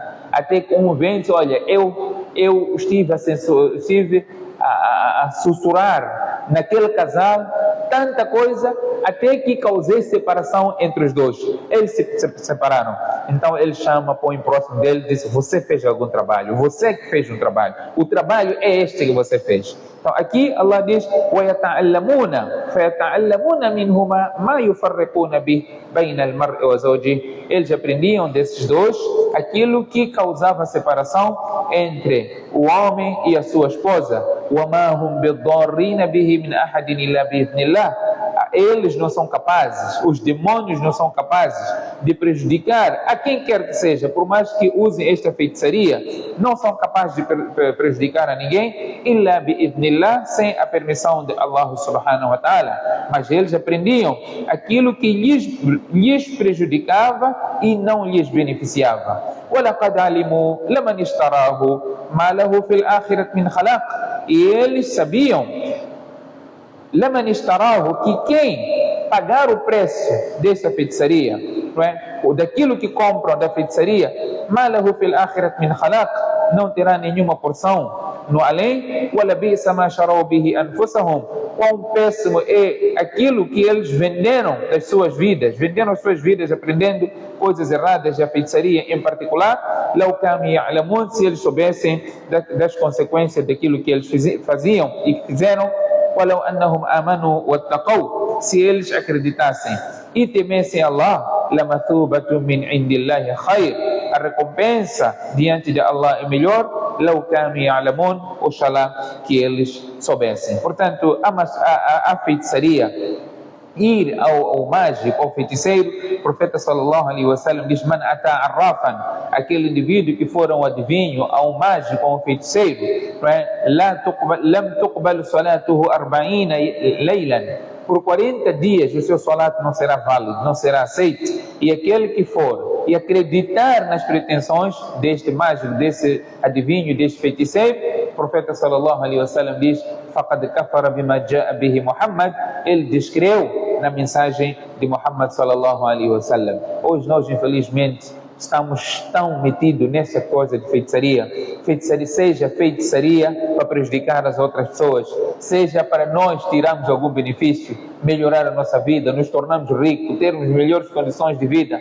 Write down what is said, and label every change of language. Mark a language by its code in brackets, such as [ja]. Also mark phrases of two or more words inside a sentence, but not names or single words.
[pt] Até que um vem e diz: olha, eu estive a sussurrar naquele casal tanta coisa, até que causei separação entre os dois. Eles se separaram. Então ele chama, põe próximo dele e diz: você fez algum trabalho, você que fez um trabalho, o trabalho é este que você fez. Então aqui Allah diz: [ar] وَيَتَعَلَّمُونَ فَيَتَعَلَّمُونَ مِنْهُمَا مَا يُفَرِّقُونَ بِهِ بَيْنَ الْمَرْءِ وَزَوْجِهِ. [pt] Eles aprendiam desses dois aquilo que causava separação entre o homem e a sua esposa. [ar] وَمَا هُمْ بِالضَّارِّينَ بِهِ مِنْ أَحَدٍ إِلَّا بِإِذْنِ اللَّهِ. [pt] Eles não são capazes, os demônios não são capazes de prejudicar a quem quer que seja, por mais que usem esta feitiçaria, não são capazes de prejudicar a ninguém, [ar] إِلَّا بِإِذْنِ اللَّهِ, [pt] sem a permissão de [ar] الله سبحانه وتعالى. [pt] Mas eles aprendiam aquilo que lhes prejudicava e não lhes beneficiava. [ar] وَلَقَدْ عَلِمُوا لَمَنِ اشْتَرَاهُ مَا لَهُ فِي الْآخِرَةِ مِنْ خَلَاقٍ. [pt] E eles sabiam, [ar] لَمَنِ اشْتَرَاهُ, [pt] que quem pagar o preço dessa feitiçaria, não é? Daquilo que compram da feitiçaria, [ar] مَا لَهُ فِي الْآخِرَةِ مِنْ خَلَاقٍ, [pt] não terá nenhuma porção no além. [ar] وَلَبِئْسَ مَا شَرَوْا بِهِ أَنفُسَهُمْ. [pt] Quão péssimo é aquilo que eles venderam das suas vidas, venderam as suas vidas aprendendo coisas erradas, e a feitiçaria em particular. [ar] لو كانوا يعلمون, [pt] se eles soubessem das consequências daquilo que eles faziam e que fizeram, [ar] ولو أنهم آمنوا واتقوا, [pt] se eles acreditassem e temessem Allah, [ar] لمثوبة من عند الله خير, [pt] a recompensa diante de Allah é melhor, [ar] لو كانوا يعلمون, [pt] oxalá que eles soubessem. Portanto, a feitiçaria, ir ao mágico, ao feiticeiro, o profeta [ar] صلى الله عليه وسلم [pt] diz: [ar] من أتى عرافا, [pt] aquele indivíduo que for um adivinho, a um mágico, a um feiticeiro, [ar] لم تقبل صلاته 40 ليلة, [pt] por 40 dias o seu salat não será válido, não será aceito. E aquele que for e acreditar nas pretensões deste mágico, desse adivinho, deste feiticeiro, o profeta [ar] صلى الله عليه وسلم [pt] diz: [ar] فقد كفر بما جاء به محمد, [pt] ele descreu na mensagem de Muhammad [ar] صلى الله عليه وسلم. [pt] Hoje nós, infelizmente, estamos tão metidos nessa coisa de feitiçaria, seja feitiçaria para prejudicar as outras pessoas, seja para nós tirarmos algum benefício, melhorar a nossa vida, nos tornarmos ricos, termos melhores condições de vida.